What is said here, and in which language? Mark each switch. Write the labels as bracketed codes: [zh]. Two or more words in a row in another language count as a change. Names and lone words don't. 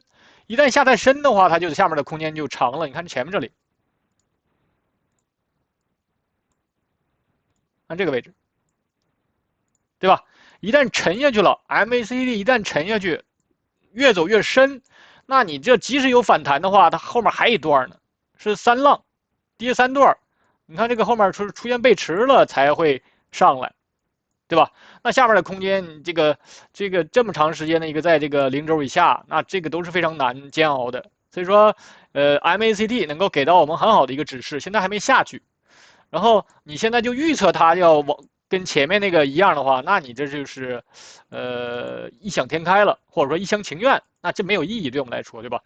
[zh] 一旦下太深的話，它就下面的空間就長了。你看前面這裡，看這個位置，對吧？一旦沉下去了 ，MACD 一旦沉下去，越走越深，那你這即使有反彈的話，它後面還一段呢，是3浪，跌3段。你看這個後面出現背馳了才會上來，對吧？那下面的空間，這個這麼長時間的一個在這個0軸以下，那這個都是非常難煎熬的。所以說，MACD 能夠給到我們很好的一個指示，現在還沒下去。然後你現在就預測它要跟前面那個一樣的話，那你這就是異想天開了，或者說一廂情願，那這沒有意義對我們來說，對吧？